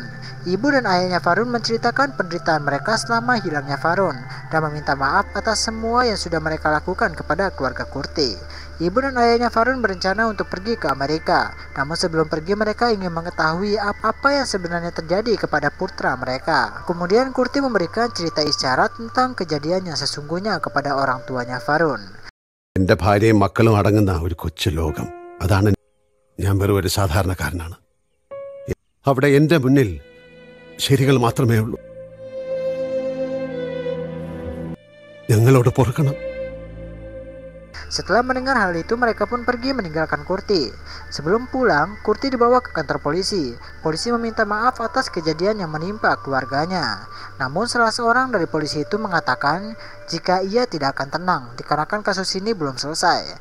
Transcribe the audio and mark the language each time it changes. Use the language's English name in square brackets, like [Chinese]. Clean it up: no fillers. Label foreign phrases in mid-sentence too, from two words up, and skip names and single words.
[Indonesian] Ibu dan ayahnya Farun menceritakan penderitaan mereka selama hilangnya Farun dan meminta maaf atas semua yang sudah mereka lakukan kepada keluarga Kurti. Ibu dan ayahnya Farun berencana untuk pergi ke Amerika. Namun sebelum pergi mereka ingin mengetahui apa yang sebenarnya terjadi kepada putra mereka. Kemudian Kurti memberikan cerita isyarat tentang kejadian yang sesungguhnya kepada orang tuanya Farun. [Malayalam] എൻ്റെ ഭാര്യയും മക്കളും അടങ്ങുന്ന ഒരു കൊച്ചു ലോകം. അതാണ് ഞാൻ വെറും ഒരു സാധാരണക്കാരനാണ്. അവിടെ എൻ്റെ മുന്നിൽ ശരികൾ മാത്രമേ ഉള്ളൂ. ഞങ്ങളോട് പൊറുക്കണം. [Indonesian] Setelah mendengar hal itu, mereka pun pergi meninggalkan Kurti. Sebelum pulang, Kurti dibawa ke kantor polisi. Polisi meminta maaf atas kejadian yang menimpa keluarganya. Namun salah seorang dari polisi itu mengatakan jika ia tidak akan tenang dikarenakan kasus ini belum selesai.